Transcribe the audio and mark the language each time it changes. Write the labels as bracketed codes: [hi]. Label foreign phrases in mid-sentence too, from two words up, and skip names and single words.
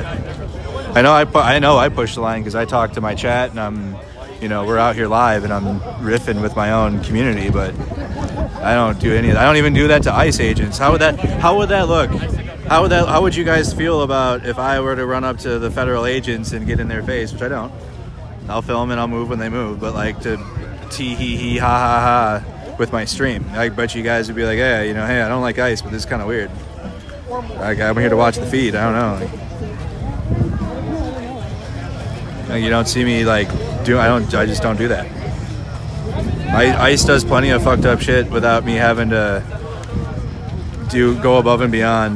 [en] I know I push the line because I talk to my chat and we're out here live and I'm riffing with my own community, but I don't do any of that. I don't even do that to ICE agents. How would that look? How would you guys feel about if I were to run up to the federal agents and get in their face, which I don't. I'll film and I'll move when they move, but like to tee hee hee ha ha ha with my stream. I bet you guys would be like, hey, hey, I don't like ICE, but this is kind of weird. Like, I'm here to watch the feed. I don't know. Like, you don't see me I just don't do that. ICE does plenty of fucked up shit without me having to go above and beyond.